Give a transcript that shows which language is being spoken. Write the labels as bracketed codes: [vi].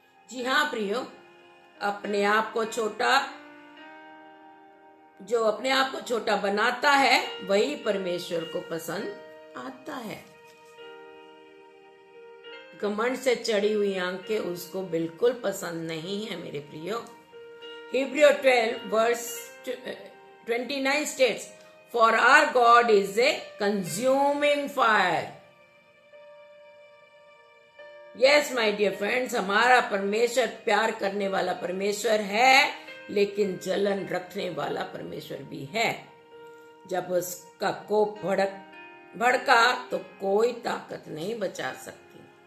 [hi] जी हाँ प्रियो, अपने आप को छोटा, जो अपने आप को छोटा बनाता है वही परमेश्वर को पसंद आता है। घमंड से चढ़ी हुई आंखें उसको बिल्कुल पसंद नहीं है मेरे प्रियो। [en] Hebrew 12 verse 29 states, for our God is a consuming fire. Yes my dear friends, [hi] हमारा परमेश्वर प्यार करने वाला परमेश्वर है, लेकिन जलन रखने वाला परमेश्वर भी है। जब उसका कोप भड़का तो कोई ताकत नहीं बचा सकती।